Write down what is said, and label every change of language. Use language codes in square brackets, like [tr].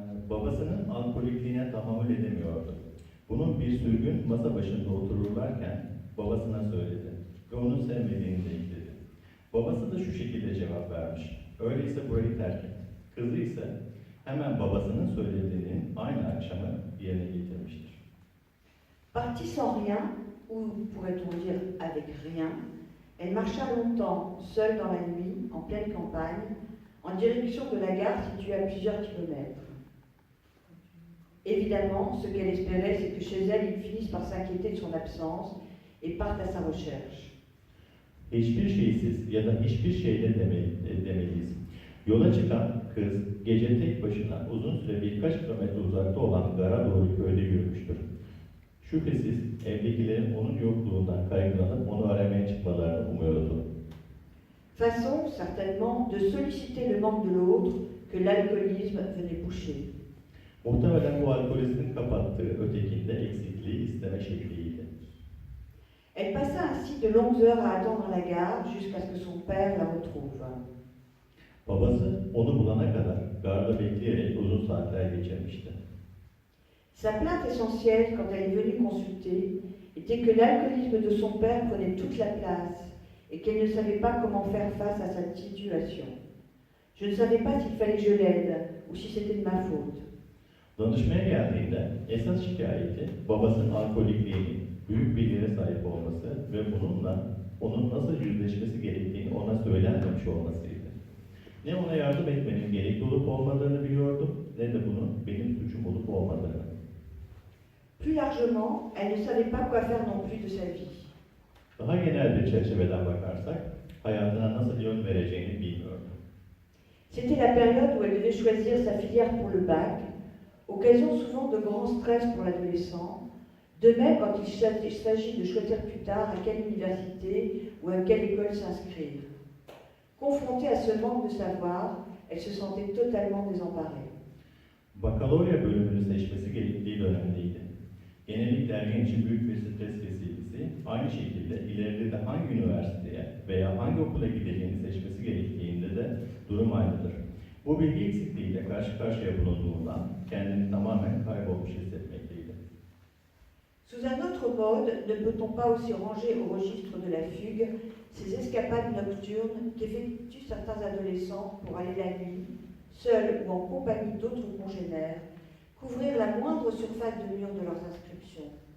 [tr] Babasının alkolikliğine tahammül edemiyordu. Bunun bir sürgün masa başında otururlarken babasına söyledi ve onu sevmediğini de ekledi. Babası da şu şekilde cevap vermiş. Öyleyse burayı terk et. Kızı ise hemen babasının söylediğinin aynı akşamı yerine getirmiştir. [fr] Partie sans rien, ou pourrait-on dire avec rien, elle marcha longtemps, seule dans la nuit, en pleine campagne, en direction de la gare située à plusieurs kilomètres. Évidemment, ce qu'elle espérait, c'est que chez elle, il finisse par s'inquiéter de son absence et parte à sa recherche. [tr] Hiçbir şeysiz ya da hiçbir şeyde demeliyiz. Yola çıkan kız gece tek başına uzun süre birkaç kilometre uzakta olan gara doğru köyde yürümüştür. Şüphesiz evdekilerin onun yokluğundan kaygılanıp onu aramaya çıkmalarını umuyordu. [fr] Façon certainement de solliciter le manque de l'autre que l'alcoolisme venait boucher. [tr] Muhtemelen bu alkolizmin kapattığı ötekinde eksikliği isteme şekliydi. [fr] Elle passa ainsi de longues heures à attendre la gare jusqu'à ce que son père la retrouve. [tr] Babası onu bulana kadar garda bekleyerek uzun saatler geçirmişti. [fr] Sa plainte essentielle quand elle est venue consulter était que l'alcoolisme de son père prenait toute la place et qu'elle ne savait pas comment faire face à sa situation. Je ne savais pas s'il fallait que je l'aide ou si c'était de ma faute. [tr] Danışmaya geldiğinde esas şikayeti babasının alkolikliğinin büyük bir yere sahip olması ve bununla onun nasıl yüzleşmesi gerektiğini ona söylenmemiş olmasıydı. Ne ona yardım etmenin gerekli olup olmadığını biliyordum, ne de bunun benim suçum olup olmadığını. [fr] Plus largement, elle ne savait pas quoi faire non plus de sa vie. [tr] Daha genel bir çerçeveden bakarsak, hayatına nasıl yön vereceğini bilmiyordu. [fr] C'était la période où elle devait choisir sa filière pour le bac, occasion souvent de grand stress pour l'adolescent, de même quand il s'agit de choisir plus tard à quelle université ou à quelle école s'inscrire. Confrontée à ce manque de savoir, elle se sentait totalement désemparée. [tr] Bakalorya bölümünü seçmesi gerektiği dönemdeydi. Genellikle ergen için büyük bir stres vesilesi, aynı şekilde ileride de hangi üniversiteye veya hangi okula gideceğini seçmesi gerektiğinde de durum aynıdır. Bu bilgi eksikliğiyle karşı karşıya bulunduğundan kendini tamamen kaybolmuş hissetmekteydi. [fr] Sous un autre mode, ne peut-on pas aussi ranger au registre de la fugue ces escapades nocturnes qu'effectuent certains adolescents pour aller la nuit, seuls ou en compagnie d'autres congénères, couvrir la moindre surface de mur de leurs inscriptions.